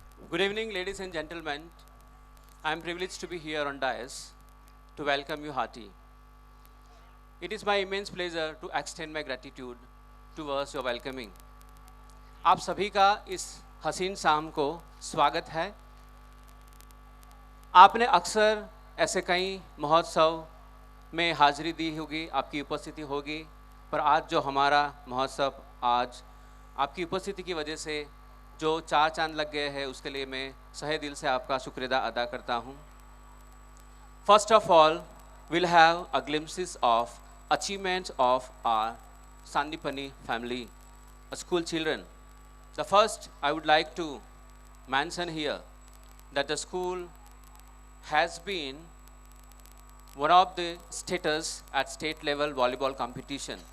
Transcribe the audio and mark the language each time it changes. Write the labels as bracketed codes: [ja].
[en] Good evening, ladies and gentlemen. I am privileged to be here on dais to welcome you hearty. It is my immense pleasure to extend my gratitude towards your welcoming. [hi] आप सभी का इस हसीन शाम को स्वागत है। आपने अक्सर ऐसे कई महोत्सव में हाजिरी दी होगी, आपकी उपस्थिति होगी, पर आज जो हमारा महोत्सव आज आपकी उपस्थिति की वजह से जो चार चांद लग गए हैं, उसके लिए मैं सहे दिल से आपका शुक्रिया अदा करता हूँ। [en] First of all, we'll have a glimpses of achievements of our Sandipani family, school children. The first, I would like to mention here that the school has been one of the status at state level volleyball competition.